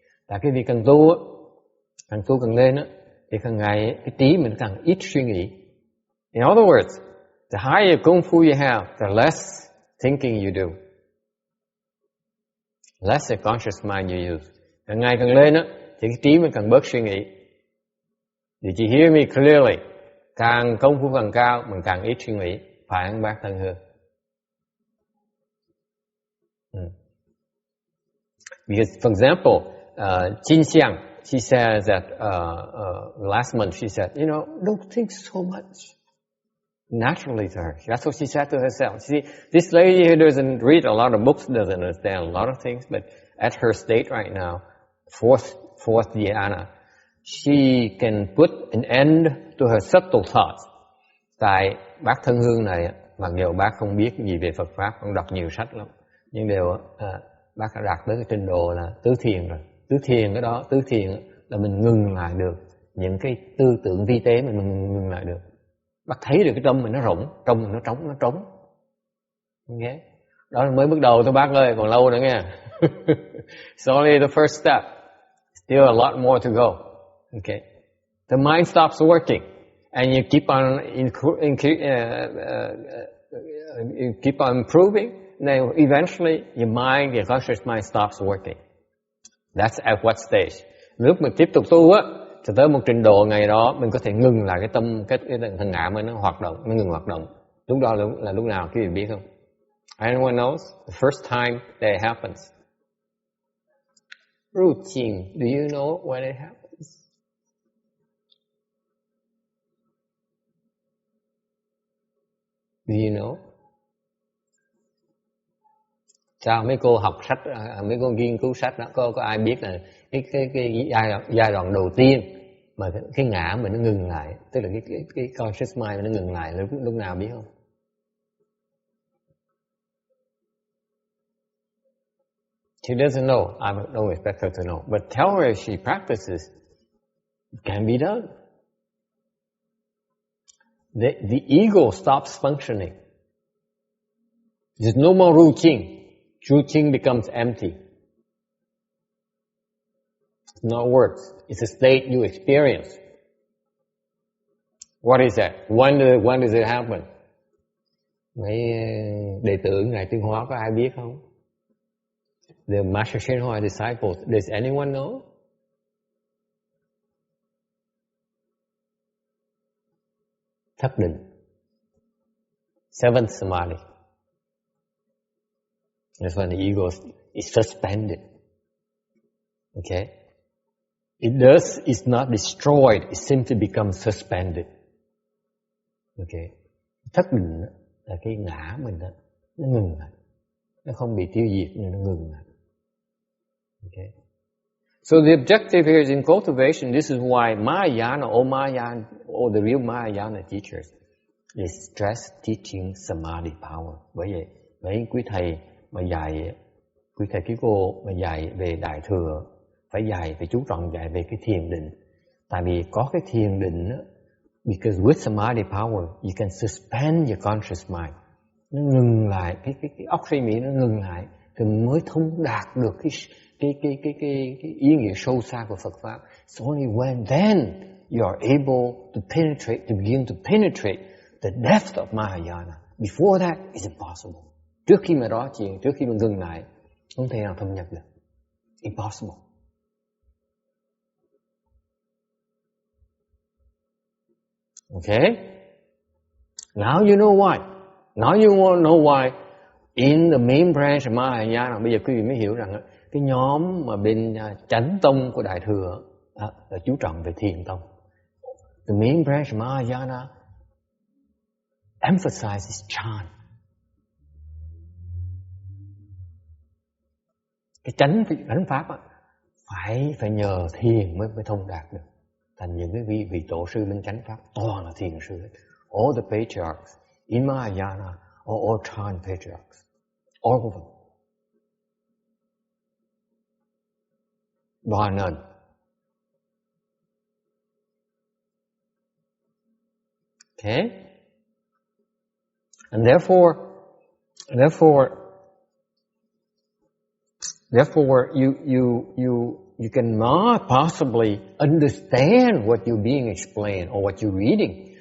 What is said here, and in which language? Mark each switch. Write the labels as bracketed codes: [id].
[vi] Tại cái việc càng tu càng lên á, thì càng ngày cái trí mình càng ít suy nghĩ. [en] In other words, the higher công phu you have, the less thinking you do, less the conscious mind you use. [vi] Càng ngày càng lên á, thì cái trí mình càng bớt suy nghĩ. [en] Did you hear me clearly? [vi] Càng công phu càng cao, mình càng ít suy nghĩ. Phải không bác Thân Hương? [en] Because, for example, Jin Xiang, she says that last month she said, don't think so much. Naturally to her. That's what she said to herself. See, this lady who doesn't read a lot of books, doesn't understand a lot of things, but at her state right now, fourth dhyana, she can put an end to her subtle thoughts. [vi] Tại bác Thân Hương này, mặc dù bác không biết gì về Phật Pháp, không đọc nhiều sách lắm, nhưng bác đã đạt tới cái trình độ là tứ thiền rồi. Tứ thiền là mình ngừng lại được những cái tư tưởng vi tế, mình ngừng lại được. Bác thấy được cái tâm mình nó rỗng, trong mình nó trống. Nghe? Đó là mới bước đầu thôi bác ơi, còn lâu nữa nghe. [en] It's only the first step. Still a lot more to go. Okay. The mind stops working, and you keep on improving. Now, eventually, your conscious mind stops working. That's at what stage? [vi] Lúc mình tiếp tục tu á, cho tới một trình độ ngày đó, mình có thể ngừng lại cái tâm, cái thần ngã mình nó hoạt động, nó ngừng hoạt động. Lúc đó là lúc nào, quý vị biết không? [en] Anyone knows? The first time that it happens. Routine. Do you know when it happens? Do you know? [vi] Sao mấy cô học sách, mấy cô nghiên cứu sách đó, có ai biết là cái giai đoạn đầu tiên mà cái ngã mình nó ngừng lại, tức là cái conscious mind mình nó ngừng lại lúc nào biết không? [en] She doesn't know. I don't expect her to know. But tell her if she practices, it can be done. The ego stops functioning. There's no more routine. Routine becomes empty. It's not words. It's a state you experience. What is that? When does it happen? [vi] Mấy đệ tử Ngài Tuyên Hóa có ai biết không? [en] The Master Shenhua disciples, does anyone know? [vi] Thất định. [en] Seventh Samadhi. That's when the ego is suspended. Okay? It's not destroyed, it simply becomes suspended. Okay? [vi] Thất định là cái ngã mình đó, nó ngừng lại. Nó không bị tiêu diệt nhưng nó ngừng lại. [en] Okay? So the objective here is in cultivation. This is why Mahayana, all the real Mahayana teachers, they stress teaching Samadhi power. [vi] Bởi vậy, mấy quý thầy mà dạy, quý thầy quý cô mà dạy về Đại Thừa, phải dạy, phải chú trọng dạy về cái thiền định. Tại vì có cái thiền định đó, [en] because with Samadhi power, you can suspend your conscious mind. [vi] Nó ngừng lại, cái óc suy nghĩ nó ngừng lại, thì mới thông đạt được cái ý nghĩa sâu xa của Phật pháp. [en] It's only when then you are able to begin to penetrate the depth of Mahayana. Before that, it's impossible. [vi] Trước khi mà đó chuyện, trước khi mà ngừng lại, không thể nào thâm nhập được. [en] Impossible. Okay? Now you know why. Now you know why in the main branch of Mahayana, [vi] bây giờ quý vị mới hiểu rằng cái nhóm mà bên chánh tông của Đại Thừa là chú trọng về thiền tông. [en] The main branch of Mahayana emphasizes chant. [vi] Cái chánh pháp phải nhờ thiền mới thông đạt được. Thành những cái vị tổ sư bên chánh pháp toàn là thiền sư. [en] All the patriarchs in Mahayana are all chant patriarchs. All of them. Bar none. Okay? And therefore you cannot possibly understand what you're being explained or what you're reading.